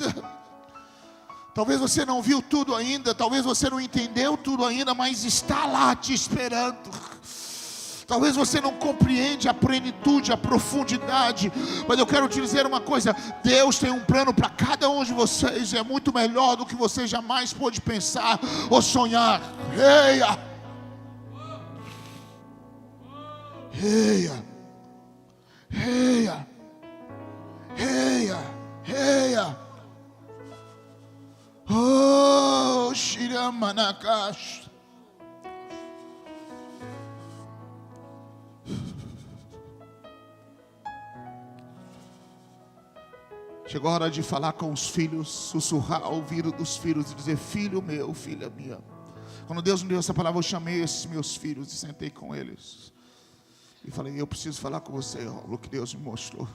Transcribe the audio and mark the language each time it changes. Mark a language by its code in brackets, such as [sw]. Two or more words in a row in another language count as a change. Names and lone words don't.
[pt] Talvez você não viu tudo ainda, talvez você não entendeu tudo ainda, mas está lá te esperando. Talvez você não compreende a plenitude, a profundidade, mas eu quero te dizer uma coisa: Deus tem um plano para cada um de vocês, é muito melhor do que você jamais pôde pensar ou sonhar. Eia! Eia! Eia! Eia! Eia! Oh, Shiramanakash. Chegou a hora de falar com os filhos, sussurrar ao ouvido dos filhos e dizer: filho meu, filha minha. Quando Deus me deu essa palavra, eu chamei esses meus filhos e sentei com eles e falei: eu preciso falar com você, o que Deus me mostrou.